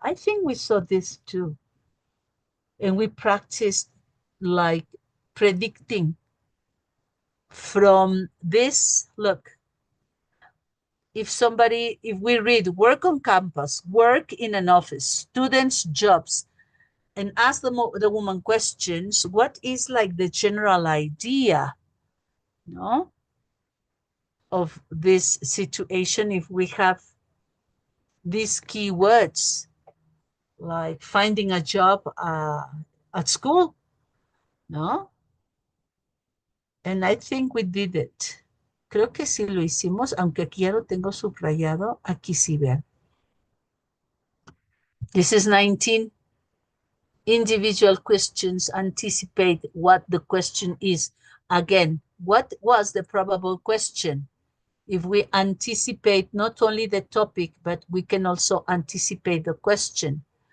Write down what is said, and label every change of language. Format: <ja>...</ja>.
<en>I think we saw this too. And we practiced like predicting from this, look, if we read work on campus, work in an office, students' jobs, and ask the woman questions, what is like the general idea, no, of this situation if we have these keywords, like finding a job at school, ¿no? And I think we did it.</en> <es>Creo que sí lo hicimos, aunque aquí ya lo tengo subrayado. Aquí sí, vean.</es> <en>This is 19. Individual questions anticipate what the question is. Again, what was the probable question? If we anticipate not only the topic, but we can also anticipate the question.</en>